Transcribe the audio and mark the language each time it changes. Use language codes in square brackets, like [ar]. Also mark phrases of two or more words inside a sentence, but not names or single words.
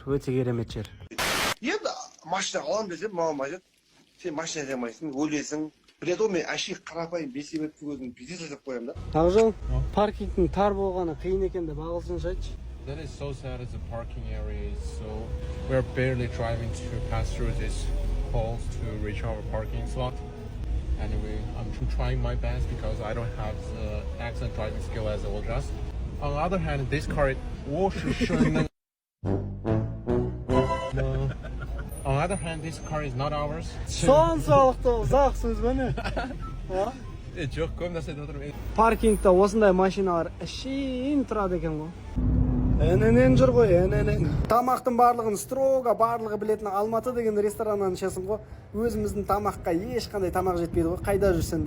[kk] Өте керемет жер. Енді машина алам десем, маған айтады, сен машина айдамайсың, өлесің. Біледі ғой, мен әшейін қарапайым бейсебетті өзім бизнес жасап қоямын да. Ақжол, паркингтің тар болғаны қиын екен деп ағылшынша айтшы. [en] That is so sad as the parking area is so... We're barely driving to pass through this holes to reach our parking slot. Anyway, I'm trying my best because I don't have the excellent driving skill as Oljas. On the other hand, this car is... On the other hand, this car is not ours. [kk] Соншалықты ұзақ сөз бе не? Жоқ, көмдесе де отырмын. Паркингта осындай машиналар ішін тұрады екен ғой. Әненен жүр ғой, әненен. Тамақтың барлығын строго, барлығы білетін Алматы деген рестораннан ішесің ғой. Өзіміздің тамаққа ешқандай тамақ жетпейді ғой, қайда жүрсенді.